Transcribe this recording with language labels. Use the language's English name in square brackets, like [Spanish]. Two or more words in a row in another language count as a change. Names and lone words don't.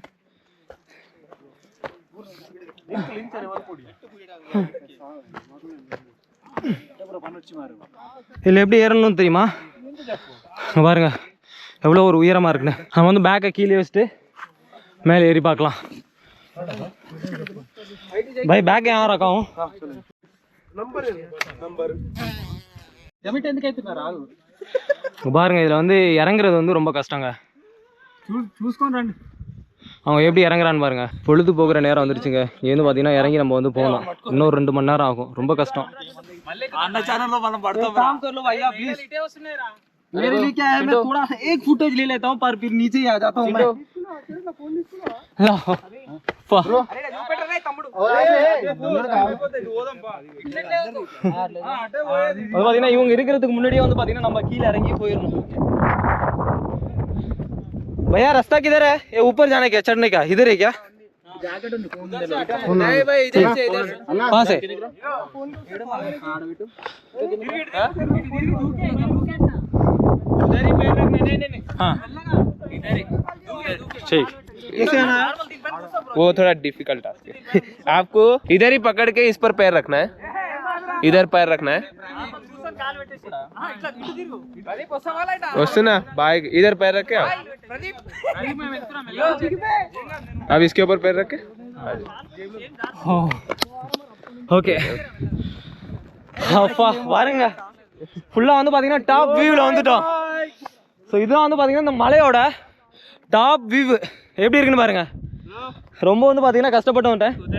[Tamil] இதில் எப்படி ஏறணும்னு தெரியுமா? பாருங்க எவ்வளோ ஒரு உயரமாக இருக்குன்னு. நம்ம வந்து பேக்கை கீழே வச்சுட்டு மேலே ஏறி பார்க்கலாம். [Hindi] பை பேக் यहाँ रखा हूँ. [Tamil] பாருங்க இதில் வந்து இறங்குறது வந்து ரொம்ப கஷ்டங்க. அவங்க எப்படி இறங்குறான்னு பாருங்க. பொழுது போகிற நேரம் வந்துருச்சுங்க. இங்கே வந்து பார்த்தீங்கன்னா இறங்கி நம்ம வந்து போகணும். இன்னொரு 2 மணி நேரம் ஆகும். ரொம்ப கஷ்டம். [Hindi] मेरे लिए क्या है, मैं थोड़ा एक फुटेज ले लेता हूँ पर फिर नीचे ही आ जाता हूँ मैं. [Tamil] பார்த்தீங்கன்னா இவங்க இருக்கிறதுக்கு முன்னாடியே வந்து பார்த்தீங்கன்னா நம்ம கீழே இறங்கி போயிடணும். [Hindi] भैया रास्ता किधर है? ये ऊपर जाने का, चढ़ने का इधर है क्या? नहीं भाई इधर से, इधर कहाँ से? हाँ ठीक. वो थोड़ा [English] difficult task [Hindi] है. आपको इधर ही पकड़ के इस पर पैर रखना है, इधर पैर रखना है. ना बाइक इधर पैर रखे अब इसके ऊपर पैर रखे. [Tamil] ஓகே அப்பா பாருங்க, ஃபுல்லாக வந்து பார்த்தீங்கன்னா டாப் வியூவில் வந்துட்டோம். ஸோ இதுதான் வந்து பார்த்தீங்கன்னா இந்த மலையோட [English] top view [Tamil] எப்படி இருக்குன்னு பாருங்க. ரொம்ப வந்து பார்த்தீங்கன்னா கஷ்டப்பட்டு வந்துட்டேன்.